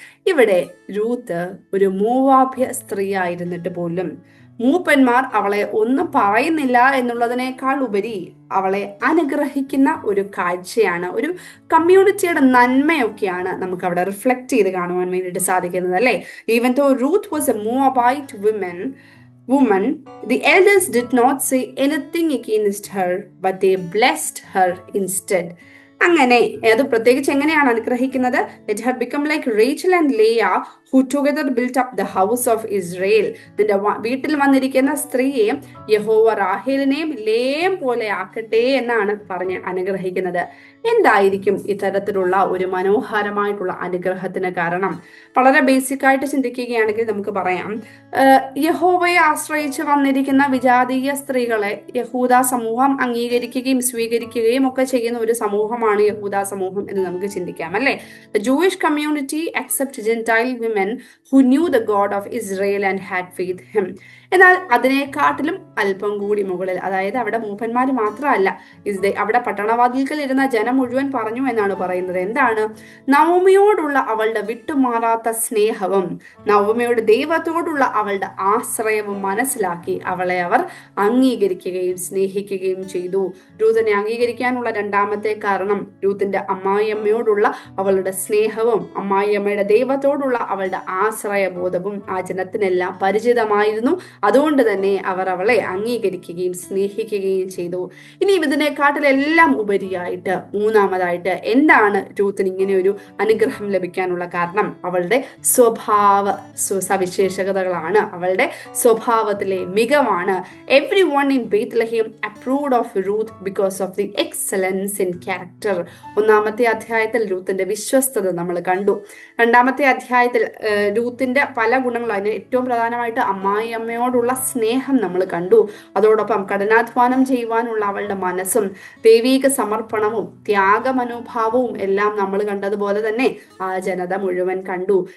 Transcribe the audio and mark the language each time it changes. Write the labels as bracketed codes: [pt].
[ml] ഇവിടെ രൂത്ത് ഒരു മൂവാഭ്യ സ്ത്രീ ആയിരുന്നിട്ട് പോലും മൂപ്പന്മാർ അവളെ ഒന്നും പറയുന്നില്ല എന്നുള്ളതിനേക്കാൾ ഉപരി അവളെ അനുഗ്രഹിക്കുന്ന ഒരു കാഴ്ചയാണ്, ഒരു കമ്മ്യൂണിറ്റിയുടെ നന്മയൊക്കെയാണ് നമുക്ക് അവിടെ റിഫ്ലക്ട് ചെയ്ത് കാണുവാൻ വേണ്ടിയിട്ട് സാധിക്കുന്നത്, അല്ലെ? [en] Even though Ruth was a Moabite woman, the elders did not say anything against her, but they blessed her instead. [ml] അങ്ങനെ അത് പ്രത്യേകിച്ച് എങ്ങനെയാണ് അനുഗ്രഹിക്കുന്നത്? [en] It had become like Rachel and Leah who together built up the house of Israel. [ml] നിന്റെ വീട്ടിൽ വന്നിരിക്കുന്ന സ്ത്രീയെ യഹോവ റാഹേലിനെയും ലേയെയും പോലെ ആക്കട്ടെ എന്നാണ് പറഞ്ഞ് അനുഗ്രഹിക്കുന്നത്. എന്തായിരിക്കും ഇത്തരത്തിലുള്ള ഒരു മനോഹരമായിട്ടുള്ള അനുഗ്രഹത്തിന് കാരണം? വളരെ ബേസിക് ആയിട്ട് ചിന്തിക്കുകയാണെങ്കിൽ നമുക്ക് പറയാം, യഹോവയെ ആശ്രയിച്ച് വന്നിരിക്കുന്ന വിജാതീയ സ്ത്രീകളെ യഹൂദ സമൂഹം അംഗീകരിക്കുകയും സ്വീകരിക്കുകയും ഒക്കെ ചെയ്യുന്ന ഒരു സമൂഹമാണ് യഹൂദ സമൂഹം എന്ന് നമുക്ക് ചിന്തിക്കാം, അല്ലെ? [en] The Jewish community accept Gentile women who knew the God of Israel and had faith him. [ml] എന്നാൽ അതിനെക്കാട്ടിലും അല്പം കൂടി മുകളിൽ, അതായത് അവിടെ മൂപ്പന്മാര് മാത്രമല്ല, അവിടെ പട്ടണവാതിൽക്കൽ ഇരുന്ന ജനം മുഴുവൻ പറഞ്ഞു എന്നാണ് പറയുന്നത്. എന്താണ്? നവമിയോടുള്ള അവളുടെ വിട്ടുമാറാത്ത സ്നേഹവും നവമിയുടെ ദൈവത്തോടുള്ള അവളുടെ ആശ്രയവും മനസ്സിലാക്കി അവളെ അവർ അംഗീകരിക്കുകയും സ്നേഹിക്കുകയും ചെയ്തു. രൂത്തിനെ അംഗീകരിക്കാനുള്ള രണ്ടാമത്തെ കാരണം രൂത്തിന്റെ അമ്മായിയമ്മയോടുള്ള അവളുടെ സ്നേഹവും അമ്മായിയമ്മയുടെ ദൈവത്തോടുള്ള അവളുടെ ആശ്രയബോധവും ആ ജനത്തിനെല്ലാം പരിചിതമായിരുന്നു. അതുകൊണ്ട് തന്നെ അവർ അവളെ അംഗീകരിക്കുകയും സ്നേഹിക്കുകയും ചെയ്തു. ഇനി ഇതിനെക്കാട്ടിലെല്ലാം ഉപരിയായിട്ട് മൂന്നാമതായിട്ട് എന്താണ് രൂത്തിന് ഇങ്ങനെ ഒരു അനുഗ്രഹം ലഭിക്കാനുള്ള കാരണം? അവളുടെ സ്വഭാവ സവിശേഷതകളാണ്, അവളുടെ സ്വഭാവത്തിലെ മികവാണ്. [en] Everyone in Bethlehem approved of Ruth because of the excellence in character. [ml] 1-ാമത്തെ അധ്യായത്തിൽ രൂത്തിന്റെ വിശ്വസ്തത നമ്മൾ കണ്ടു. 2-ാമത്തെ അധ്യായത്തിൽ രൂത്തിന്റെ പല ഗുണങ്ങളും, അതിന് ഏറ്റവും പ്രധാനമായിട്ട് അമ്മായിയമ്മയോടുള്ള സ്നേഹം നമ്മൾ കണ്ടു. അതോടൊപ്പം കഠിനാധ്വാനം ചെയ്യുവാനുള്ള അവളുടെ മനസ്സും ദൈവീക സമർപ്പണവും ത്യാഗമനോഭാവവും എല്ലാം നമ്മൾ കണ്ടതുപോലെ തന്നെ ആ ജനത മുഴുവൻ കണ്ടു.